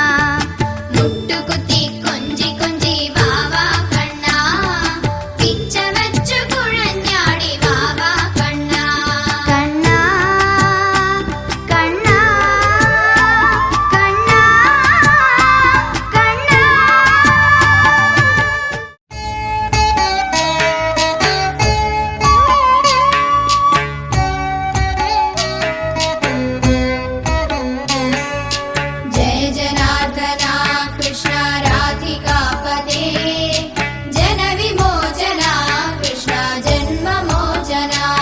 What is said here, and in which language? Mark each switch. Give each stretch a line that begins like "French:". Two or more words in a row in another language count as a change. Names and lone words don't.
Malayalam: മുട്ടുകുത്തി കൊഞ്ചി കൊഞ്ചി വാവാ കണ്ണാ, പിച്ച വെച്ച് കുഴഞ്ഞാടി വാവാ കണ്ണാ. കണ്ണാ കണ്ണാ കണ്ണാ കണ്ണാ.
Sanskrit: जय जनार्दना कृष्ण राधिकापते, जन विमोचना कृष्ण जन्ममोचना.